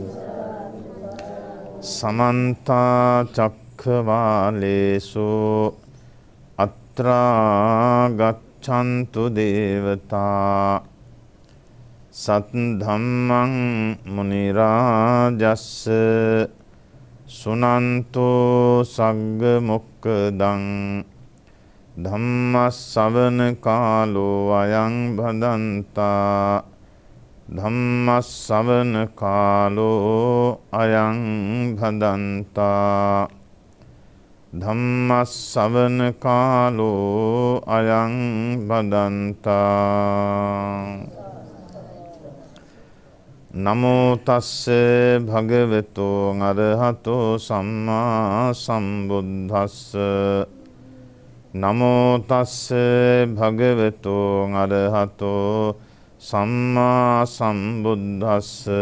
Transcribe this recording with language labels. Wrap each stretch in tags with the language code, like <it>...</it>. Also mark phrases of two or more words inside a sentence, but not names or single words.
<pi>සමන්ත චක්ඛවාලේසු අත්‍රා ගච්ඡන්තු දේවතා සද්ධම්මං මුනි රාජස්ස සුනන්තෝ සග්ග මොක්ඛදං ධම්ම ශ්‍රවණ කාලෝ අයං භදන්තා. ධම්ම ශ්‍රවණ කාලෝ අයං භදන්තා. ධම්ම ශ්‍රවණ කාලෝ අයං භදන්තා. නමෝ තස්ස භගවතු අරහතෝ සම්මා සම්බුද්දස්ස. නමෝ තස්ස භගවතු අරහතෝ සම්මා සම්බුද්දස්ස.</pi>